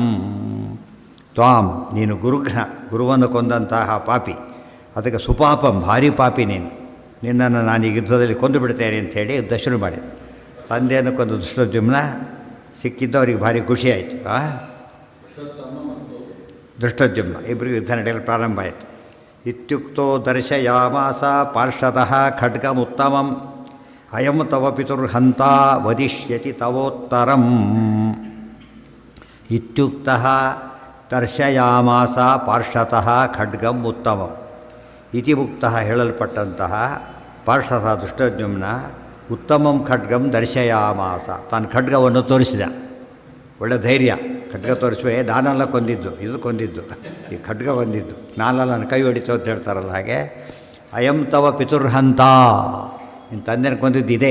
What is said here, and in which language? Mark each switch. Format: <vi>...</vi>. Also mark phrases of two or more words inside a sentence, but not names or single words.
<kn>ತ್ವಾಂ, ನೀನು ಗುರುಘ್ನ, ಗುರುವನ್ನು ಕೊಂದಂತಹ ಪಾಪಿ, ಅದಕ್ಕೆ ಸುಪಾಪಂ, ಭಾರಿ ಪಾಪಿ ನೀನು, ನಿನ್ನನ್ನು ನಾನೀಗ ಯುದ್ಧದಲ್ಲಿ ಕೊಂದು ಬಿಡ್ತೇನೆ ಅಂಥೇಳಿ ಯುದ್ಧ ಶುರು ಮಾಡಿದ. ತಂದೆಯನ್ನು ಕೊಂದು ದೃಷ್ಟದ್ಯುಮ್ನ ಸಿಕ್ಕಿದ್ದು ಅವರಿಗೆ ಭಾರಿ ಖುಷಿಯಾಯಿತು. ದೃಷ್ಟದ್ಯುಮ್ನ ಇಬ್ಬರಿಗೂ ಯುದ್ಧ ನಡೆಯಲು ಪ್ರಾರಂಭ ಆಯಿತು.</kn> <sa>ಇತ್ಯುಕ್ತೋ ದರ್ಶಯಾಮಾಸ ಪಾರ್ಶ್ವತಃ ಖಡ್ಗಮುತ್ತಮಂ ಅಯಂ ತವ ಪಿತುರ್ಹಂತ ವದಿಷ್ಯತಿ ತವೋತ್ತರಂ. ಇತ್ಯುಕ್ತಃ ದರ್ಶಯಾಮಾಸ ಪಾರ್ಶ್ವತಃ ಖಡ್ಗಂ ಉತ್ತಮಂ. ಇತಿ ಮುಕ್ತಃ</sa> <kn>ಹೇಳಲ್ಪಟ್ಟಂತಹ</kn> <sa>ಪಾರ್ಶ್ವತಃ ಧೃಷ್ಟದ್ಯುಮ್ನ ಉತ್ತಮಂ ಖಡ್ಗಂ ದರ್ಶಯಾಮಾಸ,</sa> <kn>ತಾನು ಖಡ್ಗವನ್ನು ತೋರಿಸಿದ. ಒಳ್ಳೆ ಧೈರ್ಯ, ಖಡ್ಗ ತೋರಿಸುವೆ, ನಾನೆಲ್ಲ ಕೊಂದಿದ್ದು, ಇದು ಕೊಂದಿದ್ದು, ಈ ಖಡ್ಗ ಕೊಂದಿದ್ದು, ನಾನೆಲ್ಲ ನನ್ನ ಕೈ ಹೊಡಿತು ಅಂತ ಹೇಳ್ತಾರಲ್ಲ ಹಾಗೆ.</kn> <sa>ಅಯಂ ತವ ಪಿತುರ್ಹಂತ,</sa> <kn>ನಿನ್ನ ತಂದೆನ ಕೊಂದಿದ್ದು ಇದೆ.</kn>